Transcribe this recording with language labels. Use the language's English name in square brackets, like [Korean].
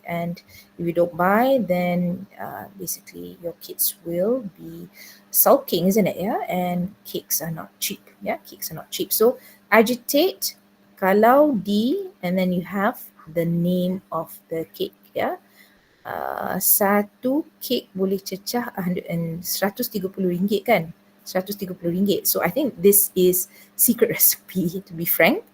[English] And if you don't buy, then basically your kids will be sulking, isn't it? And cakes are not cheap. Cakes are not cheap. So agitate, kalau and then you have the name of the cake. [Malay] Satu kek boleh cecah RM130 kan? RM130. [English] So I think this is secret recipe, to be frank.